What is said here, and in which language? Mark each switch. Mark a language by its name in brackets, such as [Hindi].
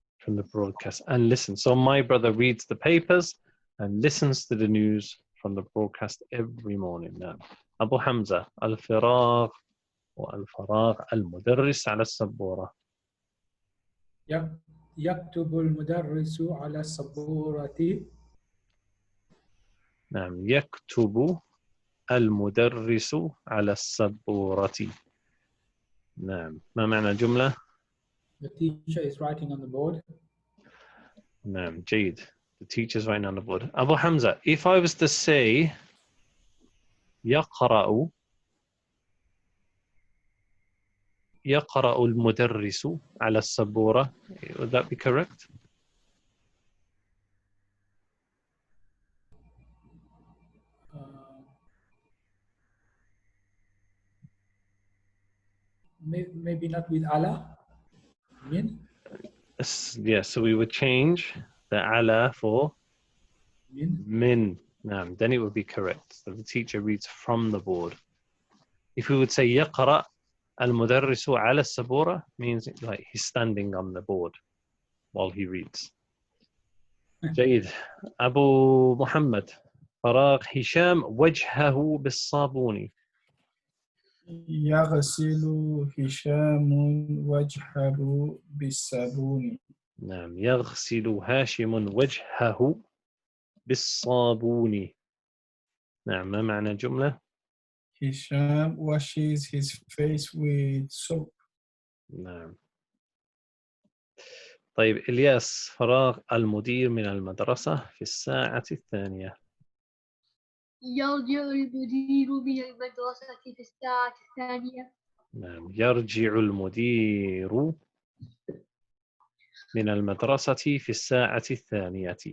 [English] From the broadcast and listen. So my brother reads the papers and listens to the news from the broadcast every morning. [Arabic] نعم. أبو حمزة الفراغ والفراغ المدرس على السبورة. يكتب المدرس على السبورة. نعم. يكتب المدرس على السبورة. نعم. ما معنى الجملة؟ [English] The teacher is writing on the board. [Arabic] نعم. جيد. [English] The teacher's writing on the board. Abu Hamza, if I was to say [Arabic] يقرأ المدرس على السبورة, [English] would that be correct? Maybe not with Allah. Min? Yeah, so we would change the ala for Min? min. Then it would be correct. So the teacher reads from the board. If we would say [Arabic] يقرأ المدرس على السبورة, [English] means like he's standing on the board while he reads. [Arabic] جيد. أبو محمد فراغ هشام وجهه بالصابون. يغسل هشام وجهه بالصابون. نعم. يغسل هاشم وجهه بالصابون. نعم. ما معنى الجملة؟ [English] Hisham washes his face with soap. [Arabic] نعم. طيب إلياس فراغ المدير من المدرسة في الساعة الثانية. يرجع المدير من المدرسة في الساعة الثانية. نعم. يرجع المدير من المدرسة في الساعة الثانية.